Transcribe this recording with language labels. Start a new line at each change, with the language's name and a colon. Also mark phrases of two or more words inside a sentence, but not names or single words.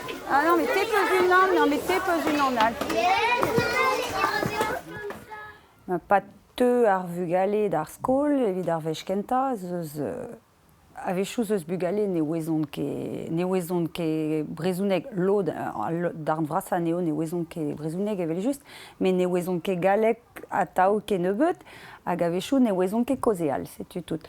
French: Ah non, mais t'es pas une homme, non, mais t'es pas une homme.
Breton: Pas te ar vugale d'ar skol, evit ar vechkenta, avechoù eus bugale ne wezont ket brezhounek lod d'ar vrasa neo ne wezont ket brezhounek evel just, mais ne wezont ket galek atav ket nebeut, hag avechoù ne wezont ket kozeal, setu tout.